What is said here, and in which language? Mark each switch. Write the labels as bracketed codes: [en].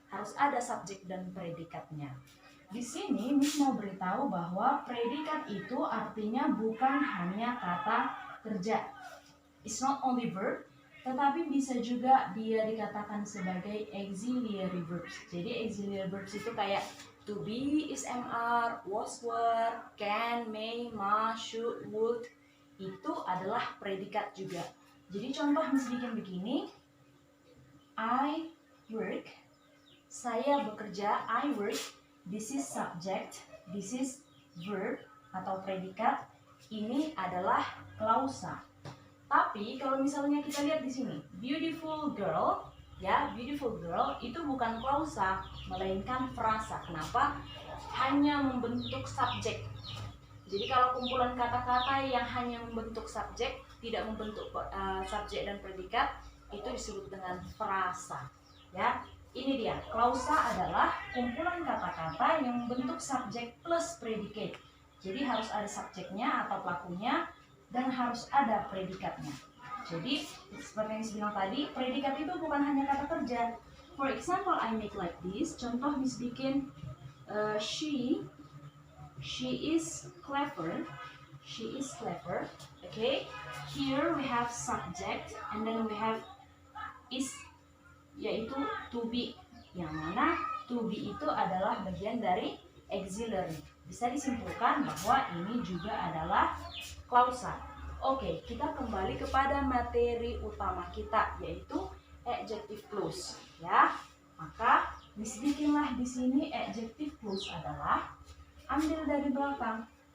[id] Harus ada subjek dan predikatnya. Di sini Miss mau beritahu bahwa predikat itu artinya bukan hanya kata kerja. [en] It's not only verb, [id] tetapi bisa juga dia dikatakan sebagai auxiliary verbs. Jadi auxiliary verbs itu kayak to be, is, mr, was, were, can, may, must, should, would. Itu adalah predikat juga. Jadi contoh Miss bikin begini. [en] I work. [id] Saya bekerja. [en] I work. This is subject. This is verb [id] atau predikat. Ini adalah klausa. Tapi kalau misalnya kita lihat di sini, beautiful girl, ya, beautiful girl itu bukan klausa, melainkan frasa. Kenapa? Hanya membentuk subjek. Jadi kalau kumpulan kata-kata yang hanya membentuk subjek, tidak membentuk subjek dan predikat, itu disebut dengan frasa. Ya, ini dia. Klausa adalah kumpulan kata-kata yang membentuk subjek plus predikat. Jadi harus ada subjeknya atau pelakunya, dan harus ada predikatnya. Jadi seperti yang saya bilang tadi, predikat itu bukan hanya kata kerja. [en] For example, I make like this. [id] Contoh Miss bikin [en] she is clever. She is clever. Okay. Here we have subject and then we have is, yaitu to be. [id] Yang mana to be itu adalah bagian dari auxiliary. Bisa disimpulkan bahwa ini juga adalah klausa. Oke, kita kembali kepada materi utama kita, yaitu adjective clause. Ya, maka Miss bikinlah di sini adjective clause adalah ambil dari belakang.